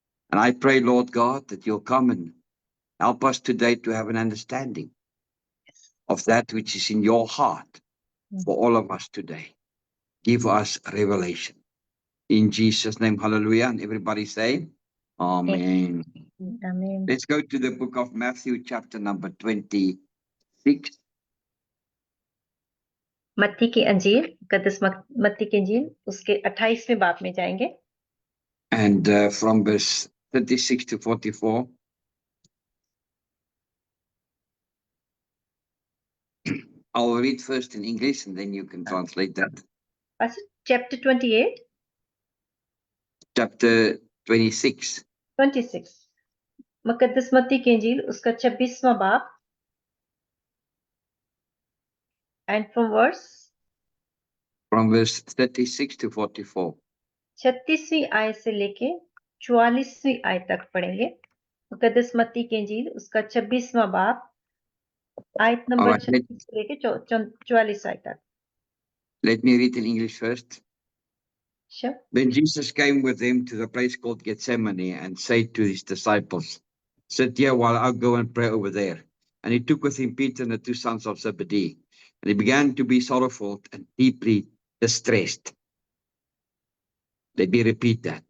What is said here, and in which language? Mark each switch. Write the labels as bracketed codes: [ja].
[en] And I pray, Lord God, that you'll come and help us today to have an understanding of that which is in your heart for all of us today. Give us revelation. In Jesus' name, hallelujah. And everybody say, Amen. Amen. Let's go to the book of Matthew, chapter number 26. [hi] मत्ती की अंजील, मुकद्दस मत्ती की अंजील, उसके 28वें बाब में जाएंगे. [en] And from verse 36 to 44. I'll read first in English and then you can translate that. Chapter 28. Chapter 26. 26. [hi] मुकद्दस मत्ती की अंजील, उसका 26वां बाब. [en] And from verse 36 to 44. [hi] 36वीं आयत से लेके 44वीं आयत तक पढ़ेंगे. मुकद्दस मत्ती की अंजील, उसका 26वां बाब, आयत नंबर 36 से लेके 44 आयत तक. [en] Let me read in English first. Sure. Then Jesus came with them to the place called Gethsemane and said to his disciples, sit here while I go and pray over there. And he took with him Peter and the two sons of Zebedee. And he began to be sorrowful and deeply distressed. Let me repeat that.